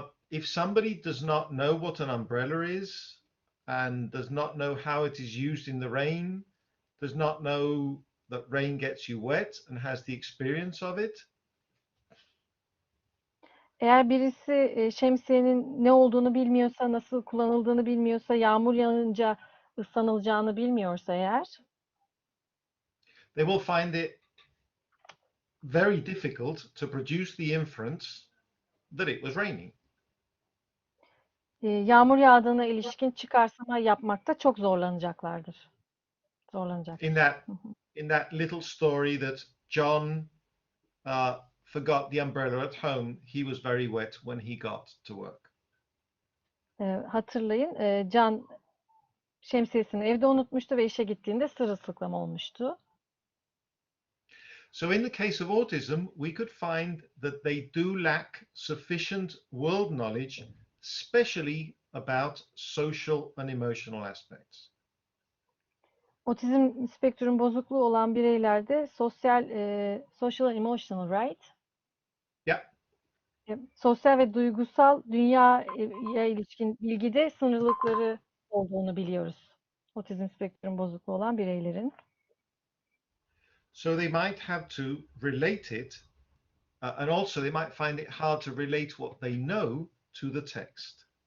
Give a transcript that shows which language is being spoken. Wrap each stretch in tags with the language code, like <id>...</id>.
<en>If somebody does not know what an umbrella is and does not know how it is used in the rain, does not know that rain gets you wet and has the experience of it.</en> <tr>Eğer birisi şemsiyenin ne olduğunu bilmiyorsa, nasıl kullanıldığını bilmiyorsa, yağmur yağınca ıslanılacağını bilmiyorsa eğer,</tr> <en>they will find it very difficult to produce the inference that it was raining.</en> <tr>Yağmur yağdığına ilişkin çıkarsama yapmakta çok zorlanacaklardır. Zorlanacaktır.</tr> <en>In that little story that John forgot the umbrella at home, he was very wet when he got to work.</en> <tr>Hatırlayın, Can şemsiyesini evde unutmuştu ve işe gittiğinde sırılsıklam olmuştu.</tr> <en>So in the case of autism, we could find that they do lack sufficient world knowledge, especially about social and emotional aspects.</en> <tr>Otizm spektrum bozukluğu olan bireylerde</tr> <en>social and emotional, right? Yeah.</en> <tr>Sosyal ve duygusal dünyaya ilişkin bilgide sınırlılıkları olduğunu biliyoruz. Otizm spektrum bozukluğu olan bireylerin.</tr> <en>So they might have to relate it, and also they might find it hard to relate what they know to the text.</en>